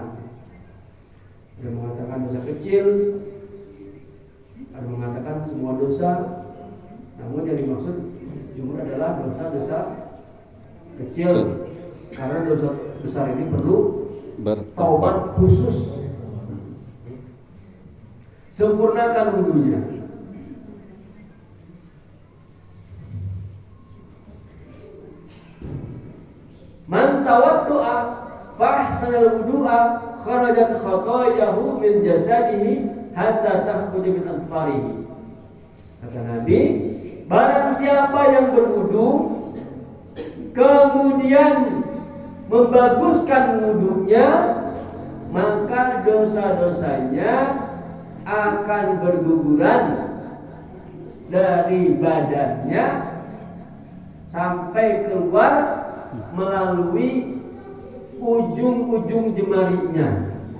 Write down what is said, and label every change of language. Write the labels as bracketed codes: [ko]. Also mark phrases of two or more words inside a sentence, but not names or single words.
[id] Ada mengatakan dosa kecil, ada mengatakan semua dosa, namun yang dimaksud jumhur adalah dosa-dosa kecil, karena dosa besar ini perlu taubat khusus. Sempurnakan wudunya. [ar] من توضأ فأحسن الوضوء خرجت خطاياه من جسده حتى تخرج من أظفاره. [id] Kata Nabi, barang siapa yang berwudu kemudian membaguskan wudunya, maka dosa-dosanya akan berguguran dari badannya sampai keluar melalui ujung-ujung jemarinya.